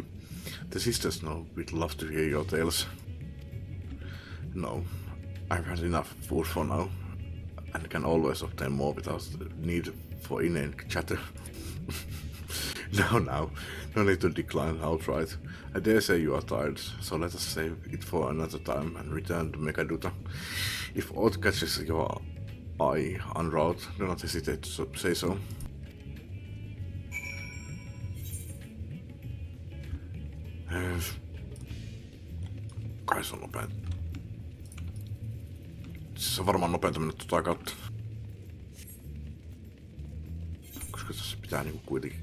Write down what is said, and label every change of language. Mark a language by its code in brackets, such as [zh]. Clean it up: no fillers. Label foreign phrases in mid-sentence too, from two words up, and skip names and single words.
[en] The sisters know we'd love to hear your tales. No, I've had enough food for now, and can always obtain more without the need for inane chatter. No need to decline outright. I dare say you are tired, so let us save it for another time and return to Megaduta. If aught catches your eye en route, do not hesitate to say so. [fi] Kai se on nopein. Se on varmaan nopeinta mennä tota kautta. Koska tässä pitää niinku kuitenkin...